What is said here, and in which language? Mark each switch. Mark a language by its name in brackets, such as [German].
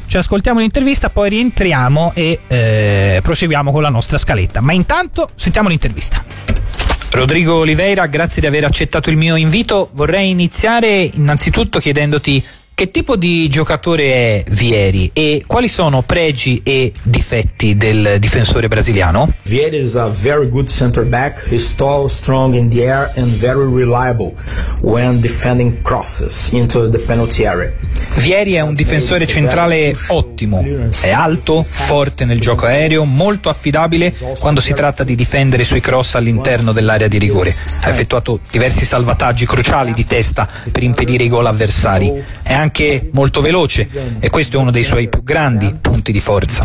[Italian] Ci ascoltiamo l'intervista, poi rientriamo e proseguiamo con la nostra scaletta, ma intanto sentiamo l'intervista. Rodrigo Oliveira, grazie di aver accettato il mio invito. Vorrei iniziare innanzitutto chiedendoti: che tipo di giocatore è Vieri e quali sono pregi e difetti del difensore brasiliano? [English] Vieri is a very good center back. He's tall, strong in the air and very reliable when defending crosses into the penalty area. [Italian] Vieri è un difensore centrale ottimo. È alto, forte nel gioco aereo, molto affidabile quando si tratta di difendere sui cross all'interno dell'area di rigore. Ha effettuato diversi salvataggi cruciali di testa per impedire i gol avversari. Anche molto veloce, e questo è uno dei suoi più grandi punti di forza.